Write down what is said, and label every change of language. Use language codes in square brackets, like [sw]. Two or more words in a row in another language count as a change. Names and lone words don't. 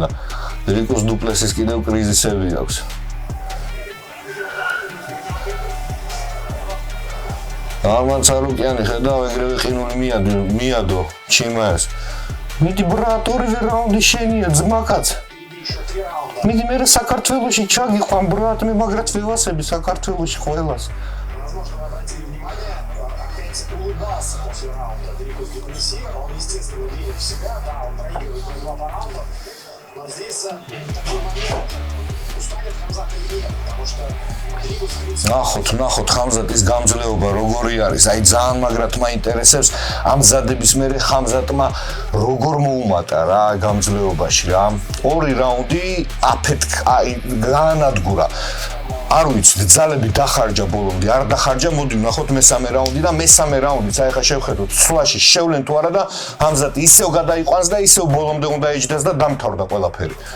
[ka] დრიკოს დუპლესის კიდევ კრიზისები აქვს. არმან ცარუკიანი ხედავ ეგრევე ყინული მიადო ჩიმაევს. მიდი ბრატ, ორივე რაუნდი შენია ძმაკაც. მიდი მე საქართველოში ჩაგიყვან ბრატ, მე მაგრად ვევასები საქართველოში ყველას. [ru] Улыбался после раунда Дрикус Дуплеси, он, естественно, верит в себя, да, он проигрывает на 2 раунда, но здесь такой момент, устанет Хамзат или нет, потому что Дрикус... [ka] ნახოთ ხამზატის გამძლეობა როგორი არის, აი ძალიან მაგრად მაინტერესებს ამ ზადების მერე ხამზატმა როგორ მოუმატა რა გამძლეობაში რა. 2 რაუნდი აი განადგურა. არ ვიცი, ძალები დახარჯა ბოლომდე, არ დახარჯა, მოდი ვნახოთ მესამე რაუნდი და მესამე რაუნდიც აი ხა შევხედოთ, სვლაში შევლენ თუ არა და ხამზატი ისევ გადაიყვანს და ისევ ბოლომდე უნდა იჯდეს და დამთავრდა ყველაფერი.